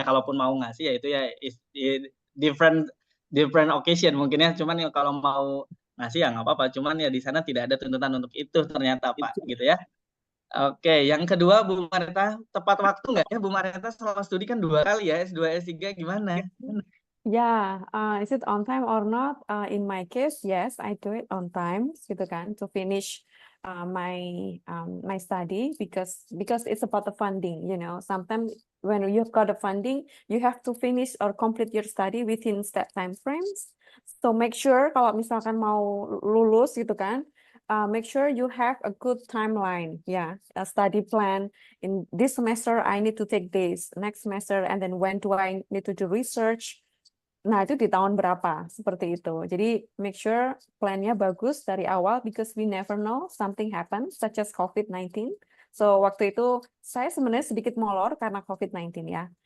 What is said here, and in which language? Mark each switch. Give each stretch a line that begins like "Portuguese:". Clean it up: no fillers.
Indonesian: Kalaupun mau ngasih ya itu ya
English: different different occasion
Indonesian: mungkin ya. Cuman ya kalau mau ngasih ya nggak apa-apa. Cuman ya di sana tidak ada tuntutan untuk itu ternyata Pak, gitu ya. Oke, yang kedua Bu Marita, tepat waktu nggak ya Bu Marita selama studi kan 2 kali ya, S2, S3 gimana?
English: Yeah, is it on time or not? In my case, yes, I do it on time, gitu kan, to finish my study because it's about the funding, you know. Sometimes when you've got the funding, you have to finish or complete your study within set time frames. So make sure
Indonesian: kalau misalkan mau lulus gitu kan,
English: make sure you have a good timeline, yeah, a study plan. In this semester, I need to take this, next semester, and then when do I need to do research?
Indonesian: Nah, itu di tahun berapa, seperti itu.
English: Jadi, make sure
Indonesian: plan-nya bagus dari awal,
English: because we never know something happen, such as COVID-19.
Indonesian: So, waktu itu, saya sebenarnya sedikit molor karena COVID-19 ya.